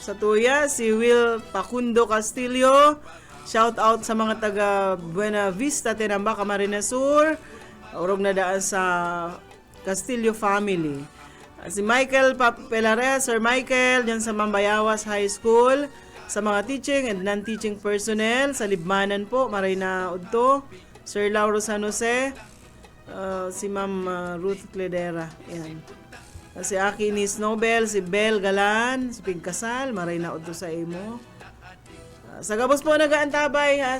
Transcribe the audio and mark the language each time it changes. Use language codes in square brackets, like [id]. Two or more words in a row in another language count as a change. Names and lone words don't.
[bik] sa tuya. Si Will Pacundo Castillo. Shout out sa mga taga Buena Vista, Tinamba, Camarines Sur. Urog na daan sa Castillo family. Si Michael Pelare, Sir Michael, dyan sa Mambayawas High School. Sa mga [en] teaching and non-teaching personnel, [bik] sa Libmanan po, maray na udto. Sir Lauro San Jose, si Ma'am Ruth Cledera. Yan. Si Aki Nis Nobel, si Bel Galan, si Pigkasal, maray na udto sa imo. Sa gabos po nagaantabay ha.